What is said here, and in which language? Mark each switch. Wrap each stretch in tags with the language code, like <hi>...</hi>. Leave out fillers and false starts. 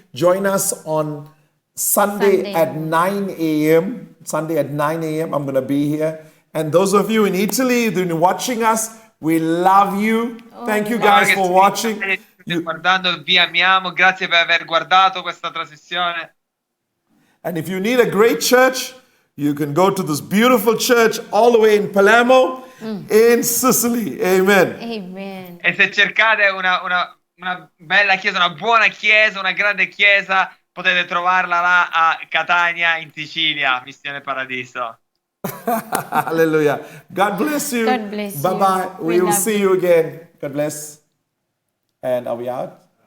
<en>Join us on Sunday at 9 a.m. Sunday at 9 a.m. I'm going to be here. And those of you in Italy who've been watching us, we love you. Thank you guys for watching.</en> <it>Guardando, vi amiamo. Grazie per aver guardato questa trasmissione.</it> <en>And if you need a great church, you can go to this beautiful church all the way in Palermo, in Sicily. Amen. Amen.</en> <it>E se cercate una bella chiesa, una buona chiesa, una grande chiesa, potete trovarla là a Catania, in Sicilia, Missione Paradiso.</it> <en>Hallelujah. God bless you. God bless you. Bye-bye. We We will love see you again. God bless. And are we out?</en>